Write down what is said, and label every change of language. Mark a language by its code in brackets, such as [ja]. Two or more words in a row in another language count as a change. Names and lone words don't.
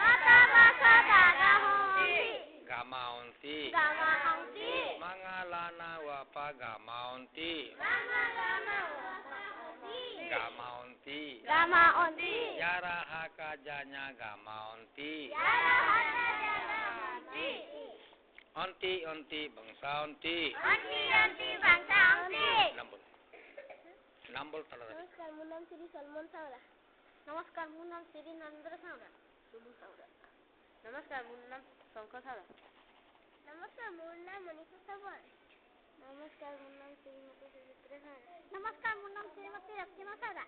[hi] mangalana wapa gama onti yara haka janya gama onti onti bangsa onti nambol tala tadi नमस्कार मेरा नाम श्री नरेंद्र सांगरा नमस्कार मेरा नाम शंकर सांगरा नमस्कार मेरा नाम मनीषा सावर नमस्कार मेरा नाम श्रीमती सुचित्रा सांगरा नमस्कार मेरा नाम श्रीमती रक्तिमा सांगरा